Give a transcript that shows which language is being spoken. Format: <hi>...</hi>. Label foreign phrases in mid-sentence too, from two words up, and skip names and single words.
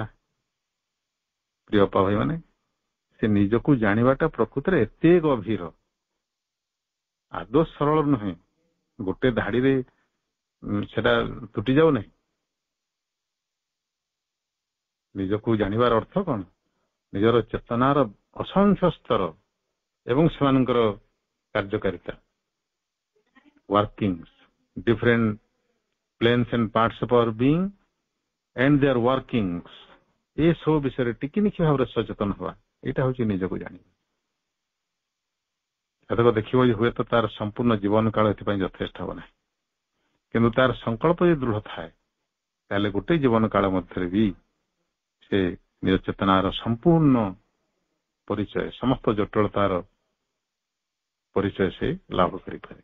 <or>ପ୍ରିୟ ଭାଇ ମାନେ, ସେ ନିଜକୁ ଜାଣିବାଟା ପ୍ରକୃତରେ ଏତେ ଗଭୀର, ଆଦୌ ସରଳ ନୁହେଁ। ଗୋଟେ ଧାଡିରେ ସେଟା ତୁଟି ଯାଉନାହିଁ। ନିଜକୁ ଜାଣିବାର ଅର୍ଥ କଣ? ନିଜର ଚେତନାର ଅସଂଖ୍ୟ ସ୍ତର ଏବଂ ସେମାନଙ୍କର କାର୍ଯ୍ୟକାରିତା,</or> <en>workings, different planes and parts of our being and their workings,</en> <or>ଏ ସବୁ ବିଷୟରେ ଟିକିନିଖି ଭାବରେ ସଚେତନ ହେବା, ଏଇଟା ହଉଛି ନିଜକୁ ଜାଣିବା। ସେତକ ଦେଖିବ ଯେ ହୁଏତ ତାର ସମ୍ପୂର୍ଣ୍ଣ ଜୀବନ କାଳ ଏଥିପାଇଁ ଯଥେଷ୍ଟ ହେବ ନାହିଁ, କିନ୍ତୁ ତାର ସଂକଳ୍ପ ଯଦି ଦୃଢ ଥାଏ ତାହେଲେ ଗୋଟେ ଜୀବନ କାଳ ମଧ୍ୟରେ ବି ସେ ନିଜ ଚେତନାର ସମ୍ପୂର୍ଣ୍ଣ ପରିଚୟ, ସମସ୍ତ ଜଟିଳତାର ପରିଚୟ ସେ ଲାଭ କରିପାରେ।</or>